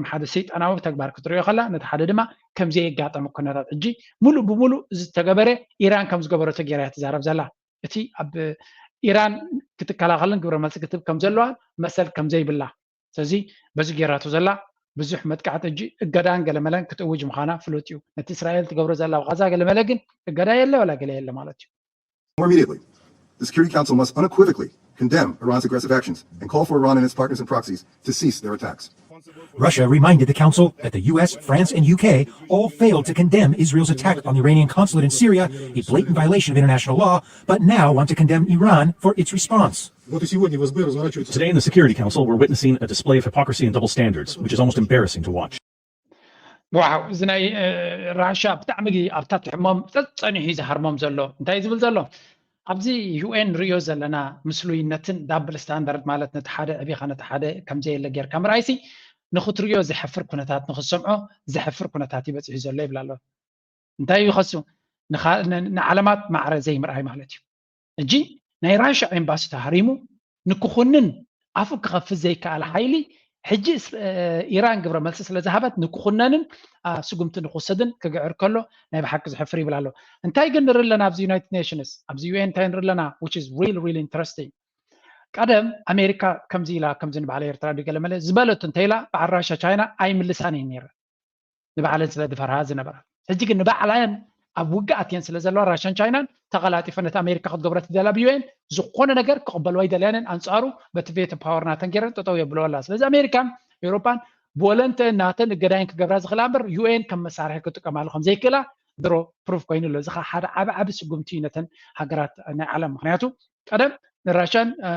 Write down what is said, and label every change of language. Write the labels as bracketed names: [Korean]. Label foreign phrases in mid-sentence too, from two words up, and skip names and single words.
[Tigrinya] ሓደ ሰይጣናዊ ተግባር ክትሪኦ ከላ ነቲ ሓደ ድማ ከምዚ የጋጠመ ኩነታት ሕጂ ሙሉእ ብሙሉእ ዝተገበረ ኢራን ከም ዝገበረቶ ጌራ እያ ትዛረብ ዘላ እቲ ኣብ ኢራን ክትከላኸልን ግብረ መልሲ ክትህብ ከም ዘለዋ መሰል ከም ዘይብላ ስለዚ በዚ ጌራቶ ዘላ ብዙሕ መጥቃዕቲ ሕጂ እገዳን ገለመለን ክትእውጅ ምዃና ፍሉጥ እዩ ነቲ እስራኤል ትገብሮ ዘላ ብቐዛ ገለመለ ግን እገዳ የለ ወላ ገለ የለ ማለት እዩ [English] More immediately, the Security Council must unequivocally condemn Iran's aggressive actions and call for Iran and its partners and proxies to cease their attacks. Russia reminded the Council that the US, France, and UK all failed to condemn Israel's attack on the Iranian consulate in Syria, a blatant violation of international law, but now want to condemn Iran for its response. Today in the Security Council, we're witnessing a display of hypocrisy and double standards, which is almost embarrassing to watch. [Tigrinya] ዋው እዚ ናይ ራሽያ ብጣዕሚ ኣብታት ሕሞም ፀኒሑ ዝሃርሞም ዘሎ እንታይ ዝብል ዘሎ ኣብዚ ዩኤን ሪዮ ዘለና ምስሉይነትን [English] double standard [Tigrinya] ማለት ነቲ ሓደ ዕቢኻ ነቲ ሓደ ከምዘየለ ጌርካ ምርኣይሲ ንኽትሪዮ ዘሕፍር ኩነታት ንኽሰምዖ ዘሕፍር ኩነታት ይበፅሑ ዘሎ ይብላ ኣሎ እንታይ እዩ ከሱ ንዓለማት ማዕረ ዘይምርኣይ ማለት እዩ እጂ ናይ ራሽያ ኤምባሲ ተሃሪሙ ንክኹንን ኣፉ ክኸፍት ዘይከኣል ሓይሊ ሕጂ ኢራን ግብረ መልሲ ስለ ዝሃበት ንክኹነንን ስጉምቲ ንክወሰድን ክግዕር ከሎ ናይ ብሓቂ ዝሕፍር ይብላ ኣሎ እንታይ ግን ንርኢ ኣለና ኣብዚ ዩናይትድ ኔሽንስ ኣብዚ ዩኤን እንታይ ንርኢ ኣለና [English] which is really interesting [Tigrinya] ቀደም ኣሜሪካ ከምዚ ኢላ ከምዚ ንባዕለ ኤርትራ ገለመለ ዝበለቱ እንታይ ኢላ በዓል ራሽያ ቻይና ኣይምልሳን እዩ ነይረ ንባዕለን ስለ ዝፈርሃ ዝነበራ ሕጂ ግን ንባዕላን ኣብ ውግኣትየን ስለ ዘለዋ ራሽያን ቻይናን ተቐላጢፈነት ኣሜሪካ ክትገብረ ትደላ ብዩኤን ዝኾነ ነገር ክቕበልዋ ይደልያንን ኣንጻሩ በቲ [English] veto power [Tigrinya] ናተን ገይረን ጠጠው የብለወላ ስለዚ ኣሜሪካን ኤውሮፓን ብወለንተ ናተን እገዳይን ክገብራ ዝኽእላ እምበር ዩኤን ከም መሳርሒ ክጥቀማሉ ከም ዘይክእላ ድሮ ፕሩፍ ኮይኑ ኣሎ እዚ ሓደ ዓቢ ስጉምቲ ነተን ሃገራት ናይ ዓለም ምክንያቱ ቀደም ራሽያን